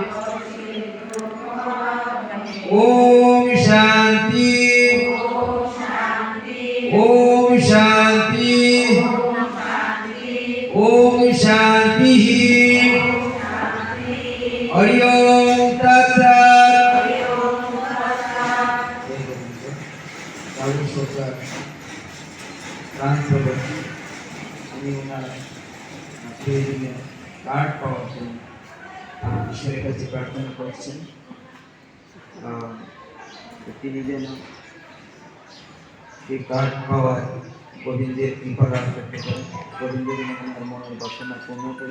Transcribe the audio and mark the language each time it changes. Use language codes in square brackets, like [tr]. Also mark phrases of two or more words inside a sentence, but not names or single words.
[sa] ओम शांति ओम शांति ओम शांति। हरि ओम तत्सत्। [bn] কার্ড পাওয়ার জন্য ঈশ্বরের কাছে প্রার্থনা করছেন তিনি যেন এই কার্ড পাওয়ার গোবিন্দের কৃপা লাভ করতে পারেন, গোবিন্দের মনের বাসনা পূর্ণ করেন।